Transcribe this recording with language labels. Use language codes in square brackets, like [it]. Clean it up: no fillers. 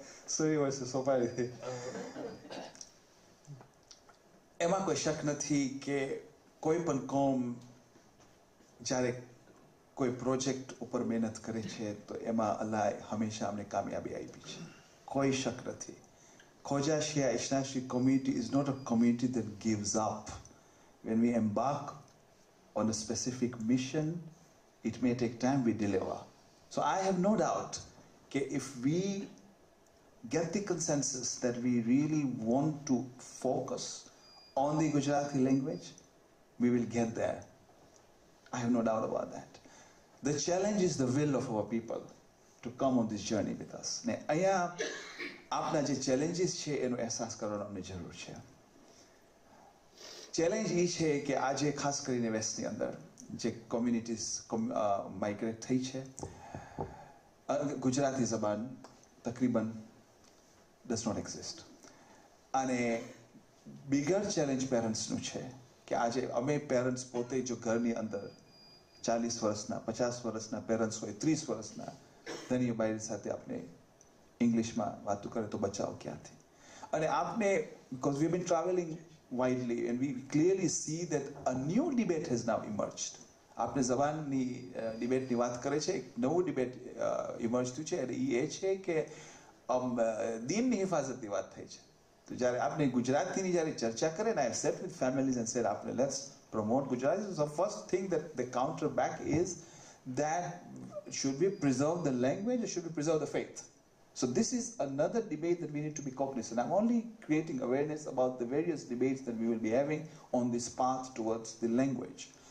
[gu] સહી હોય છે સ્વાભાવિક. એમાં કોઈ શક નથી કે કોઈ પણ કોમ જ્યારે કોઈ પ્રોજેક્ટ ઉપર મહેનત કરે છે તો એમાં અલ્લાહ હંમેશા અમને કામયાબી આપી છે, કોઈ શક નથી. [en] Khoja Shia Islamic community is not a community that gives up. When we embark on a specific mission, it may take time, we deliver. So I have no doubt that if we get the consensus that we really want to focus on the Gujarati language, we will get there. I have no doubt about that. The challenge is the will of our people to come on this journey with us. [gu] ને અહીંયા આપના જે challenges છે એનો અહેસાસ કરવાનો અમને જરૂર છે. ચેલેન્જ એ છે કે આજે ખાસ કરીને વેસ્ટની અંદર જે કોમ્યુનિટીઝ માઇગ્રેટ થઈ છે, ગુજરાતી જબાન તકરીબન [en] does not exist. [gu] અને બિગર ચેલેન્જ પેરેન્ટ્સનું છે કે આજે અમે પેરેન્ટ્સ પોતે જો ઘરની અંદર 40 વર્ષના 50 વર્ષના પેરેન્ટ્સ હોય, 30 વર્ષના ધની બાઈ સાથે આપણે ઇંગ્લિશમાં વાતો કરે તો બચાવ ક્યાંથી? અને આપને, [en] because we've been traveling widely and we clearly see that a new debate has now emerged. [gu] આપને જબાનની ડિબેટની વાત કરે છે, એક નવું ડિબેટ ઇમર્જ થયું છે, અને એ છે કે દીનની હિફાજતની વાત થઈ છે. તો જ્યારે આપણે ગુજરાતીની જ્યારે ચર્ચા કરે ને, [en] I have sat with families and said, [gu] આપણે [en] let's promote Gujarati. So the first thing that they counter back is that should we preserve the language or should we preserve the faith? So this is another debate that we need to be cognizant. I'm only creating awareness about the various debates that we will be having on this path towards the language.